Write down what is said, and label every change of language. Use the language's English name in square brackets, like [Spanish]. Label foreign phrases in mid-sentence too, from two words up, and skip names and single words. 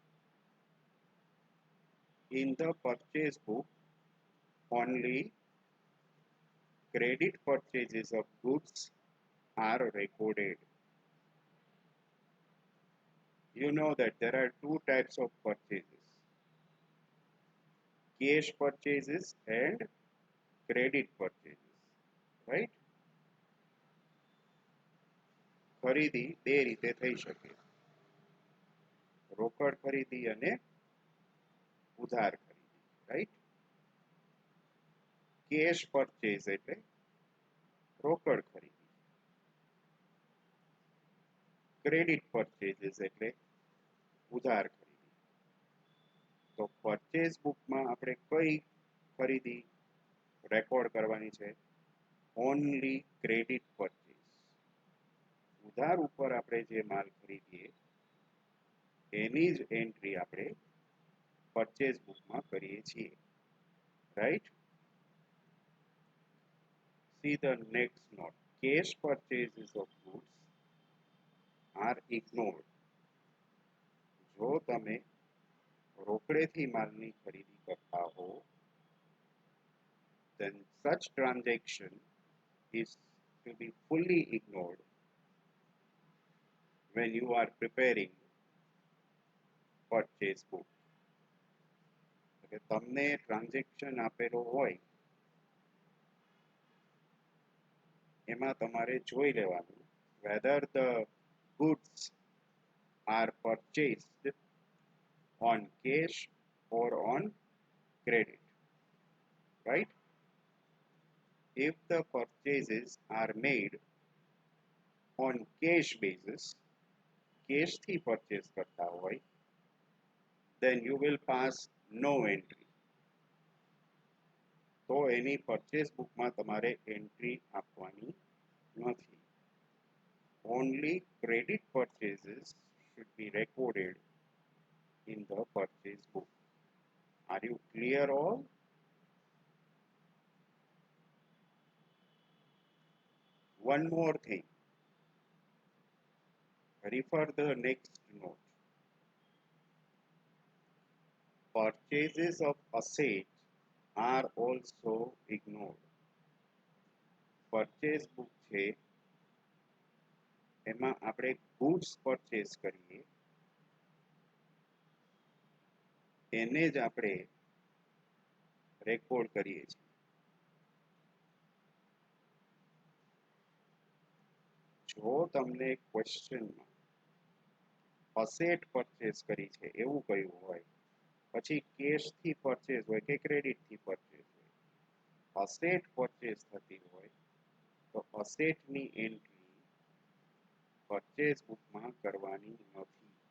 [English] In the purchase book, only credit purchases of goods are recorded. You know that there are 2 types of purchases: cash purchases and credit purchases, right? [Gujarati] ખરીદી બે રીતે થઈ શકે, રોકડ ખરીદી અને ઉધાર ખરીદી, [English] right? Cash purchase [Gujarati] એટલે રોકડ ખરીદી, [English] credit purchases [Gujarati] એટલે ઉધાર ખરીદી. તો [English] purchase book [Gujarati] માં આપણે કઈ ખરીદી રેકોર્ડ કરવાની છે? [English] Only credit purchase. [Gujarati] ઉધાર ઉપર આપણે જે માલ ખરીદીએ એની જ એન્ટ્રી આપણે [English] purchase book [Gujarati] કરીએ છીએ, રાઈટ? [English] See the next note. Cash purchases of goods are ignored. [Gujarati] જો તમે રોકડેથી માલની ખરીદી કરતા હો, [English] then such transaction is to be fully ignored when you are preparing purchase book. [Gujarati] એટલે તમને ટ્રાન્ઝેક્શન આપેલો હોય એમાં તમારે જોઈ લેવાનું [English] whether the goods are purchased on cash or on credit, right? If the purchases are made on cash basis, [Gujarati] cash થી purchase કરતા હોય, [English] then you will pass no entry. [Gujarati] તો એની [English] purchase book [Gujarati] માં તમારે entry આપવાની નથી. [English] Only credit purchases should be recorded in the purchase book. Are you clear all? One more thing. Refer the next note. Purchases of assets are also ignored. Purchase book [Gujarati] છે એમાં આપણે [English] goods purchase [Gujarati] કરીએ એને જ આપણે રેકોર્ડ કરીએ છીએ. જો તમને ક્વેશ્ચનમાં [English] asset purchase [Gujarati] કરી છે એવું કહ્યું હોય, પછી [English] cash purchase [Gujarati] હોય કે [English] credit purchase [Gujarati] હોય, [English] asset purchase [Gujarati] થતી હોય તો અસેટની એન્ટ્રી [English] purchase book [Gujarati] કરવાની નથી.